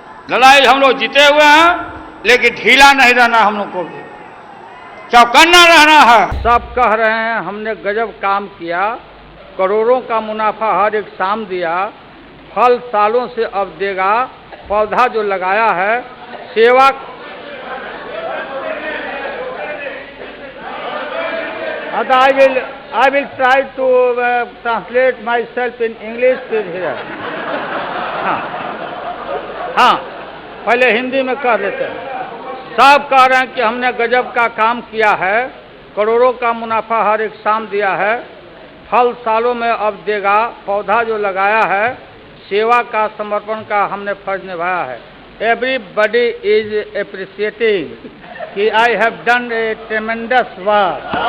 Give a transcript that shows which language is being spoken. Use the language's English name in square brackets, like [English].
[Hindi] लड़ाई हम लोग जीते हुए हैं, लेकिन ढीला नहीं रहना, हम लोग को भी चौकन्ना रहना है। सब कह रहे हैं हमने गजब काम किया, करोड़ों का मुनाफा हर एक शाम दिया, फल सालों से अब देगा, पौधा जो लगाया है सेवा। [English] I will try to translate myself in English here. [Hindi] हाँ, पहले हिंदी में कह देते हैं। सब कह रहे हैं कि हमने गजब का काम किया है, करोड़ों का मुनाफा हर एक शाम दिया है, फल सालों में अब देगा, पौधा जो लगाया है सेवा का, समर्पण का हमने फर्ज निभाया है। [English] Everybody is appreciating कि I have done a tremendous work.